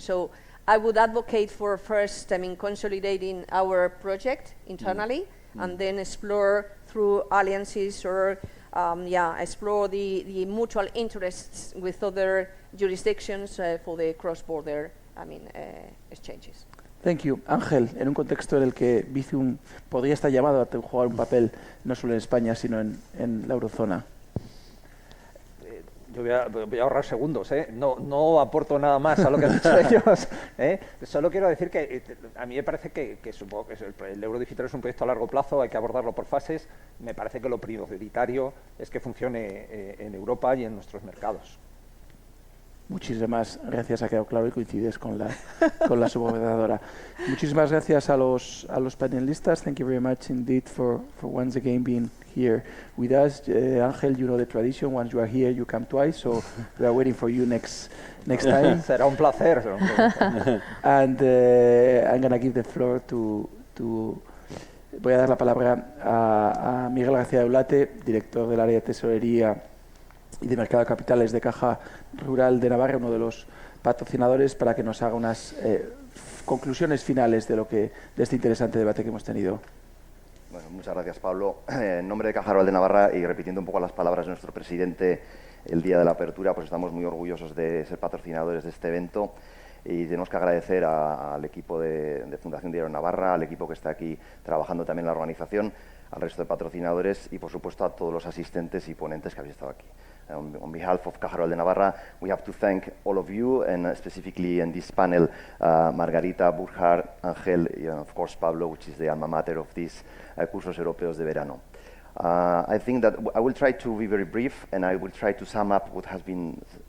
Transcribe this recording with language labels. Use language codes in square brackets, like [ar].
[en] So I would advocate for first, consolidating our project internally, and then explore through alliances or explore the mutual interests with other jurisdictions for the cross-border exchanges. Thank you. [es] Ángel, en un contexto en el que Bizum podría estar llamado a jugar un papel no solo en España, sino en la eurozona. Yo voy a ahorrar segundos, no aporto nada más a lo que han dicho ellos. Solo quiero decir que a mí me parece que supongo que el euro digital es un proyecto a largo plazo, hay que abordarlo por fases. Me parece que lo prioritario es que funcione en Europa y en nuestros mercados. Muchísimas gracias, ha quedado claro y coincides con la subgobernadora. Muchísimas gracias a los panelistas. [en] Thank you very much indeed for once again being here with us. Ángel, you know the tradition. Once you are here, you come twice. So we are waiting for you next time. [es] Será un placer. [en] And I'm going to give the floor to [es] voy a dar la palabra a Miguel García Eulate, director del área de Tesorería y de Mercado de Capitales de Caja Rural de Navarra, uno de los patrocinadores, para que nos haga unas conclusiones finales de este interesante debate que hemos tenido. Bueno, muchas gracias, Pablo. En nombre de Caja Rural de Navarra y repitiendo un poco las palabras de nuestro presidente el día de la apertura, pues estamos muy orgullosos de ser patrocinadores de este evento y tenemos que agradecer al equipo de Fundación Diario Navarra, al equipo que está aquí trabajando también en la organización, al resto de patrocinadores y, por supuesto, a todos los asistentes y ponentes que habéis estado aquí. [en] On behalf of Caja Rural de Navarra, we have to thank all of you, and specifically in this panel, Margarita, Burkhard, Ángel, and of course Pablo, which is the alma mater of these Cursos Europeos de Verano. I think that I will try to be very brief, and I will try to sum up what has been